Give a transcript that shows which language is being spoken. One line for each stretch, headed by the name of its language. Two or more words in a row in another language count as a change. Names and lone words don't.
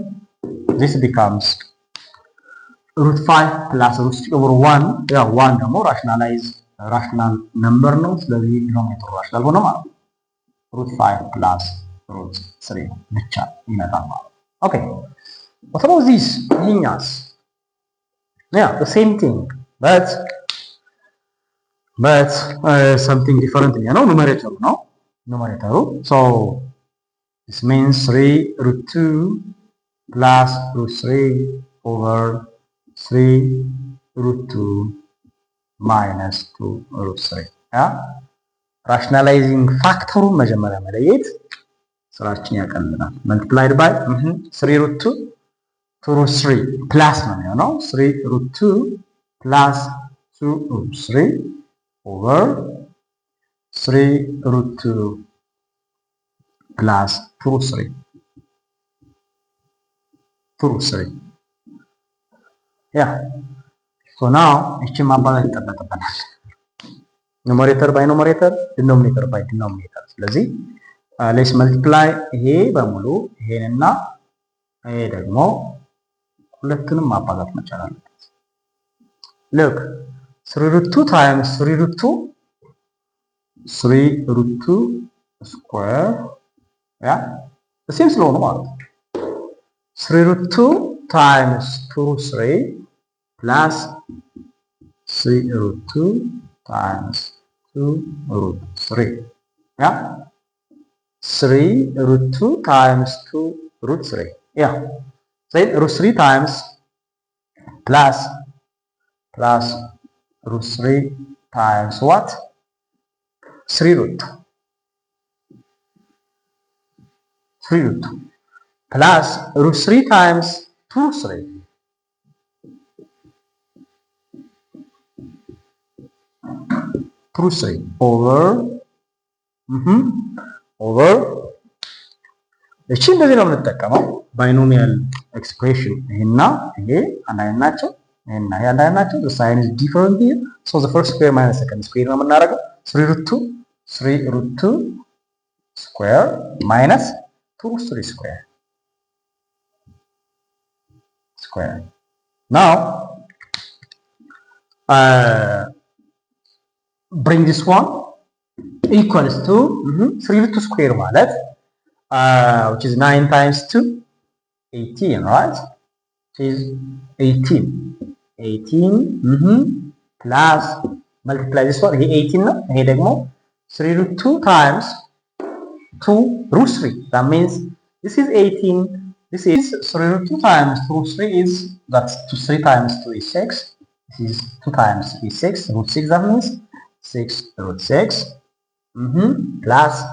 English: This becomes root 5 plus root 3 over 1.
Amharic: ያው 1 ደግሞ
English: rational number
Amharic: ነው። ስለዚህ ዲኖሚኔተሩ ራሽናል ሆነ ማለት ነው።
English: root 5 plus root 3
Amharic: ብቻ ይመጣል ማለት ነው። ኦኬ
English: what about this? ይሄኛስ yeah, the same thing but something different
Amharic: ነው። ኑሜሬተሩ ነው ኑሜሬተሩ
English: so this means 3 root 2 plus root 3 over 3 root 2 minus 2 root 3 yeah? rationalizing factorun
Amharic: መጀመሪያ መለየት ስራችን ያቀልናል።
English: multiplied by 3 root 2 2 root 3 plus
Amharic: ነው የሚሆነው
English: 3 root 2 plus 2 root 3 over 3 root 2 plus 2 root 3 2 root 3 yeah. so now
Amharic: እቺን ማባዛት ይጠበቅብናል።
English: numerator by numerator denominator by denominator።
Amharic: ስለዚህ
English: let's multiply
Amharic: ይሄ በሙሉ ይሄንና ይሄ ደግሞ ሁለቱንም ማባዛት መቻል አለበት።
English: look 3 root 2 times 3 root 2 3 root 2 square yeah the same
Amharic: ስለሆነ ማለት ነው
English: 3 root 2 times 2 root 3 plus 3 root 2 times 2 root 3 yeah 3 root 2 times 2 root 3 yeah say root 3 times plus root 3 times what 3 root 2 plus root 3 times 2 root 3 root 3 over
Amharic: እቺ እንደዚህ ነው የምንጠቀመው
English: binomial expression።
Amharic: ይሄና ይሄ አንድ አይነት ናቸው፣ ይሄና ይሄ አንድ አይነት ናቸው።
English: the sign is different here so the first square minus second square
Amharic: ነው የምናደርገው
English: 3 root 2 square minus 2 root 3 square now bring this one equals to 3 root 2 square
Amharic: ማለት
English: which is 9 times 2 18 right which is 18 plus multiply this one
Amharic: ይሄ 18 ነው ይሄ ደግሞ
English: 3 root 2 times 2 root 3 that means this is 18 this is 3 root 2 times 2 root 3 is that's 3 times 2 is 6 this is 2 times 3 is 6 root 6 that means 6 root 6 plus